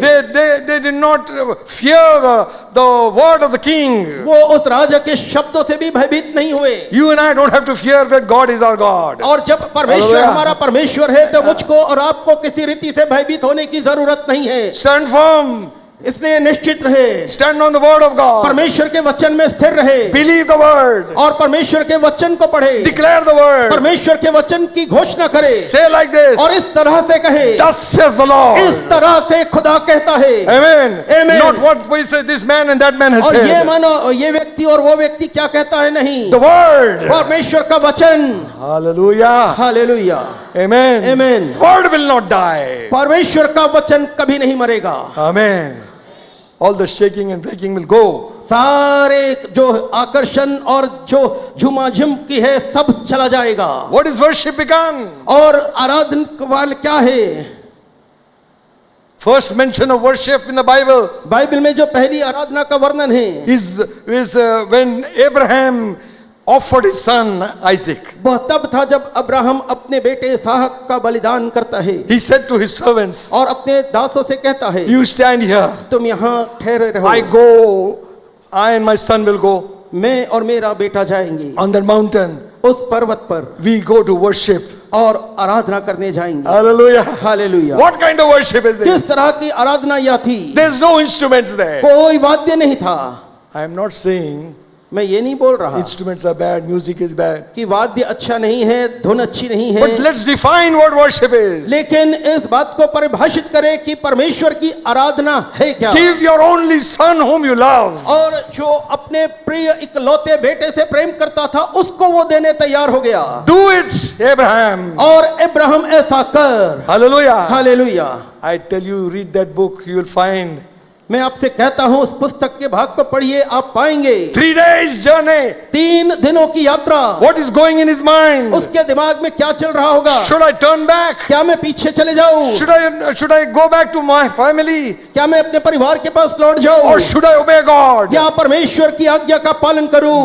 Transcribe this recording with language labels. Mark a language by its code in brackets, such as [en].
[en] They did not fear the word of the king. [hi] वो उस राजा के शब्दों से भी भयभीत नहीं हुए। [en] You and I don't have to fear that God is our God. [hi] और जब परमेश्वर [en] Hallelujah. [hi] हमारा परमेश्वर है तो मुझको और आपको किसी रीति से भयभीत होने की जरूरत नहीं है। [en] Stand firm. [hi] इसलिए निश्चित रहे, [en] Stand on the word of God. [hi] परमेश्वर के वचन में स्थिर रहे [en] Believe the word. [hi] और परमेश्वर के वचन को पढ़े, [en] Declare the word. [hi] परमेश्वर के वचन की घोषणा करे [en] Say like this. [hi] और इस तरह से कहे, [en] Thus says the Lord. [hi] इस तरह से खुदा कहता है। [en] Amen. Amen. Not what we say this man and that man has [hi] और ये [en] said. [hi] मानो ये व्यक्ति और वो व्यक्ति क्या कहता है, नहीं, [en] The word. [hi] परमेश्वर का वचन। [en] Hallelujah. [hi] Hallelujah, [en] Amen. Amen. Word will not die. [hi] परमेश्वर का वचन कभी नहीं मरेगा। [en] Amen. All the shaking and breaking will go. [hi] सारे जो आकर्षण और जो झुमाझुम की है सब चला जाएगा। [en] What is worship become? [hi] और आराधना वाल क्या है? [en] First mention of worship in the Bible [hi] Bible में जो पहली आराधना का वर्णन है [en] is when Abraham offered his son Isaac. [hi] वह तब था जब अब्राहम अपने बेटे इसहाक का बलिदान करता है [en] He said to his servants, [hi] और अपने दासों से कहता है, [en] you stand here. [hi] तुम यहाँ ठहरे [en] I [hi] रहो, [en] go, I and my son will go [hi] मैं और मेरा बेटा जाएंगे [en] on that mountain. [hi] उस पर्वत पर [en] We go to worship. [hi] और आराधना करने जाएंगे। [en] Hallelujah. [hi] Hallelujah. [en] What kind of worship is [hi] किस [en] this? [hi] तरह की आराधना यह थी? [en] There's no instruments there. [hi] कोई वाद्य नहीं था। [en] I am not saying [hi] मैं ये नहीं बोल रहा [en] instruments are bad, music is bad. [hi] कि वाद्य अच्छा नहीं है, धुन अच्छी नहीं है, [en] But let's define what worship is. [hi] लेकिन इस बात को परिभाषित करें कि परमेश्वर की आराधना है क्या। [en] Give your only son whom you love. [hi] और जो अपने प्रिय इकलौते बेटे से प्रेम करता था उसको वो देने तैयार हो गया। [en] Do it, Abraham. [hi] और अब्राहम ऐसा कर। [en] Hallelujah. [hi] Hallelujah. [en] I tell you, read that book, you will find [hi] मैं आपसे कहता हूं उस पुस्तक के भाग को पढ़िए, आप पाएंगे [en] 3 days journey. [hi] 3 दिनों की यात्रा। [en] What is going in his mind? [hi] उसके दिमाग में क्या चल रहा होगा? [en] Should I turn back? [hi] क्या मैं पीछे चले जाऊं? [en] Should I go back to my family? [hi] क्या मैं अपने परिवार के पास लौट जाऊं? [en] Or should I obey God? [hi] या परमेश्वर की आज्ञा का पालन करूं?